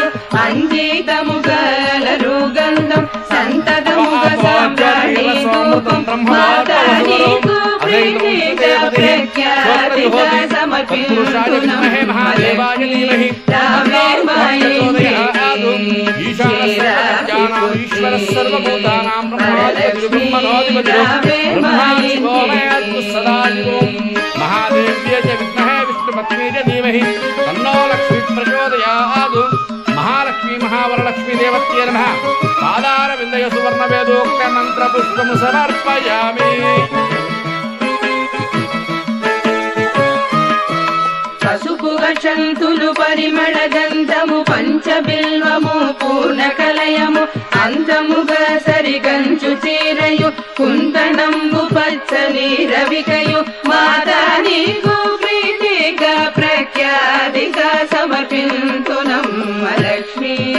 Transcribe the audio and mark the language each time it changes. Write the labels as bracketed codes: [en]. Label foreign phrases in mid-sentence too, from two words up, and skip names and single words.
[te] అంజితము గలరు గంధం సంతతముగ సామ్రాణి ధూపం మాతా నీకు ప్రీతిగా ప్రఖ్యాతిగా సమర్పింతునమ్మ లక్ష్మీ రావే మా ఇంటికి క్షీరాధిపుత్రి వరలక్ష్మీ రావే మా ఇంటికి [sa] महादेव्यै च विद्महे विष्णुपत्नी च धीमहि तन्नो लक्ष्मी प्रचोदयात् महालक्ष्मी महावरलक्ष्मी देवत्यै नमः पादारविन्दय सुवर्णवेदोक्त मन्त्रपुष्पं समर्पयामि [te] పసుపు గంతులు పరిమళ గంధము పంచబిల్వము పూర్ణ కలయము అంతముగా సరిగంచు చీరయు కుందనంబు పచ్చని రవికయు మాతా నీకు ప్రీతిగా ప్రఖ్యాతిగా సమర్పింతునమ్మ లక్ష్మీ